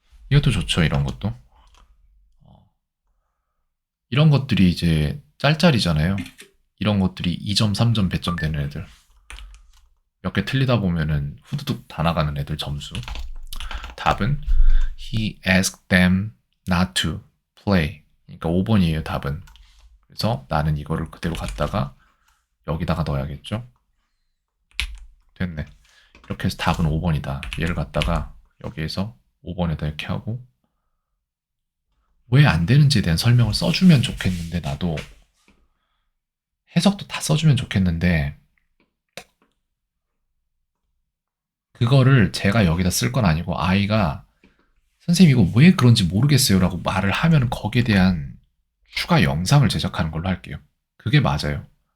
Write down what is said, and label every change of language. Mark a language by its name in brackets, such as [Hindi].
[Korean] 이것도 좋죠. 이런 것도. 어, 이런 것들이 이제 짤짤이잖아요. 이런 것들이 2점, 3점, 배점 되는 애들. 몇 개 틀리다 보면은 후두둑 다 나가는 애들 점수. 답은 [English] He asked them not to play. [Korean] 그러니까 5번이에요, 답은. 그래서 나는 이거를 그대로 갖다가 여기다가 넣어야겠죠? 됐네. 이렇게 해서 답은 5번이다. 얘를 갖다가 여기에서 5번에다 이렇게 하고 왜 안 되는지에 대한 설명을 써주면 좋겠는데 나도 해석도 다 써주면 좋겠는데 그거를 제가 여기다 쓸 건 아니고 아이가 선생님 이거 왜 그런지 모르겠어요 라고 말을 하면 거기에 대한 추가 영상을 제작하는 걸로 할게요. 그게 맞아요.